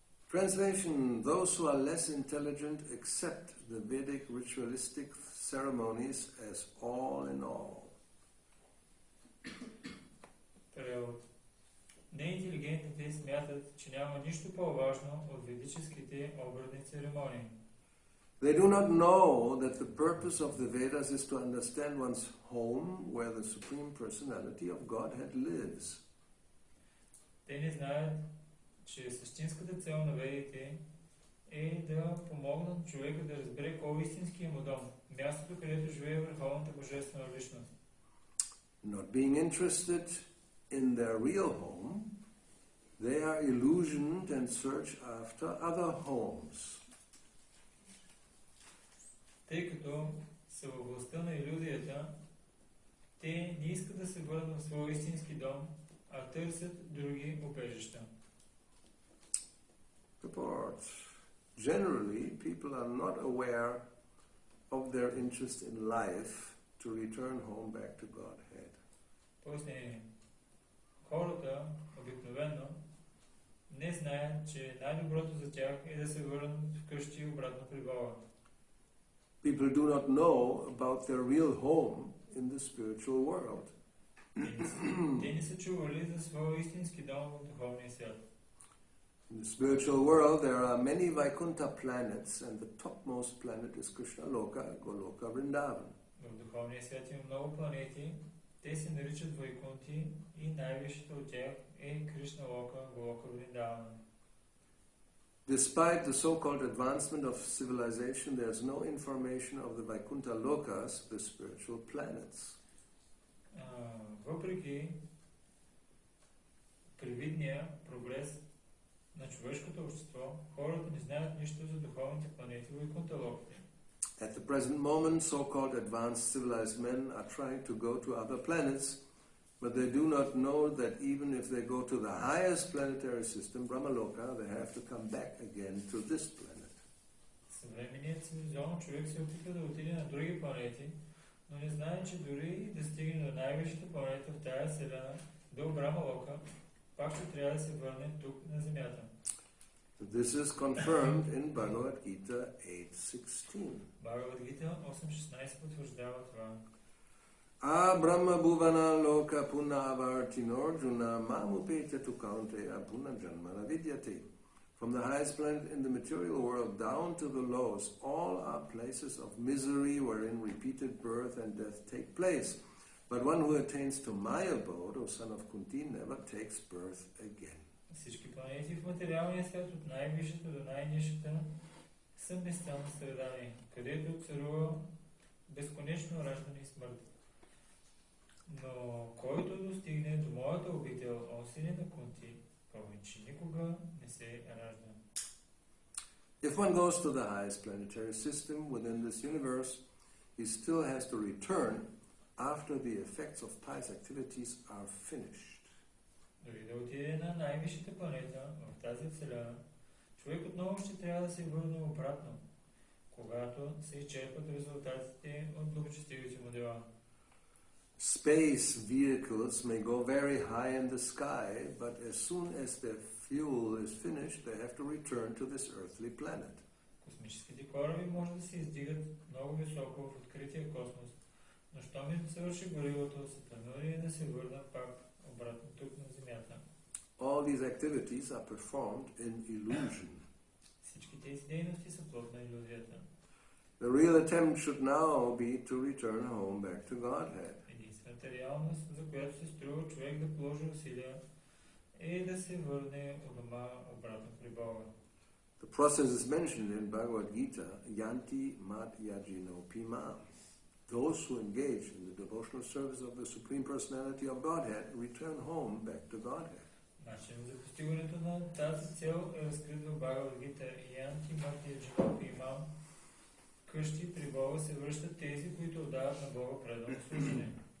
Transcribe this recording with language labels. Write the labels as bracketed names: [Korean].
[English] Translation: those who are less intelligent accept the Vedic ritualistic ceremonies as all in all. [Bulgarian] Превод. Неинтелигентните смятат, че няма нищо по-важно от ведическите обредни церемонии. [English] They do not know that the purpose of the Vedas is to understand one's home where the Supreme Personality of Godhead lives. [Bulgarian] Те не знаят, че същинската цел на ведите е да помогнат човека да разбере кой е истинския му дом, мястото, където живее върховната божествена личност. [English] Not being interested in their real home, they are illusioned and search after other homes. [Bulgarian] Тъй като са във властта на илюзията, те не искат да се върнат в своя истински дом, а търсят други убежища. [English] Purport. Generally, people are not aware of their interest in life to return home back to Godhead. [Bulgarian] Пояснение. Хората обикновено не знаят, че най-доброто за тях е да се върнат вкъщи и обратно при Бога. [English] People do not know about their real home in the spiritual world. [Bulgarian] Те не са чували за своя истински дом в духовния свят. [English] In the spiritual world, there are many Vaikuntha planets, and the topmost planet is Krishna Loka, Goloka, Vrindavan. [Bulgarian] В духовния свят има много планети, те се наричат Вайкунти и най-висшата от тях е Кришна Лока, Голока, Вриндавана. [English] Despite the so-called advancement of civilization, there is no information of the Vaikuntha Lokas, the spiritual planets. [Bulgarian] Въпреки привидния прогрес на човешкото общество, хората не знаят нищо за духовните планети Вайкунта Локите. [English] At the present moment, so-called advanced civilized men are trying to go to other planets, but they do not know that even if they go to the highest planetary system, Brahmaloka, they have to come back again to this planet. [Bulgarian] Съвременният цивилизован човек се опитва да отиде на други планети, но не знае, че дори да стигне до най-висшата планета в тая вселена, до Брахмалока, пак ще трябва да се върне тук на Земята. [English] This is confirmed in Bhagavad Gita 8.16. [Bulgarian] Bhagavad Gita 8.16 потвърждава това. [Sanskrit] Brahma bhuvana loka punna avartinorjuna mamupetya tu kaunteya punna janmana vidyate. [English] From the highest planet in the material world down to the lowest, all are places of misery wherein repeated birth and death take place. But one who attains to my abode, O son of Kunti, never takes birth again. [Bulgarian] Всички планети в материалния свят от най-висшата до най-нишата са места на страдание, където царува безконечно раждане и смърт. Но който достигне до моята обител, о сине на Кунти, повече никога не се ражда. [English] If one goes to the highest planetary system within this universe, he still has to return after the effects of pious activities are finished. [Bulgarian] Дори да отиде на най-висшата планета в тази вселена, човек отново ще трябва да се върне обратно, когато се изчерпат резултатите от благочестивите му дела. [English] Space vehicles may go very high in the sky, but as soon as their fuel is finished, they have to return to this earthly planet. [Bulgarian] Космическите кораби може да се издигат много високо в открития космос, но щом им свърши горивото, са принудени да се върнат пак обратно тук на Земята. [English] All these activities are performed in illusion. [Bulgarian] Всички тези дейности са плод на илюзията. [English] The real attempt should now be to return home back to Godhead. [Bulgarian] Единствената реалност, за която се струва човек да положи усилия, е да се върне у дома обратно при Бога. [English] The process is mentioned in Bhagavad Gita, [Sanskrit] Yanti Mat Yajino Pima. [English] Those who engage in the devotional service of the Supreme Personality of Godhead return home back to Godhead. [Bulgarian] Начинът за постигането на тази цел е разкрит в Бхагавад Гита [Sanskrit] Янти Мат Яджино Пимам. [Bulgarian] Къщи при Бога се връщат тези, които отдават на Бога предано служение.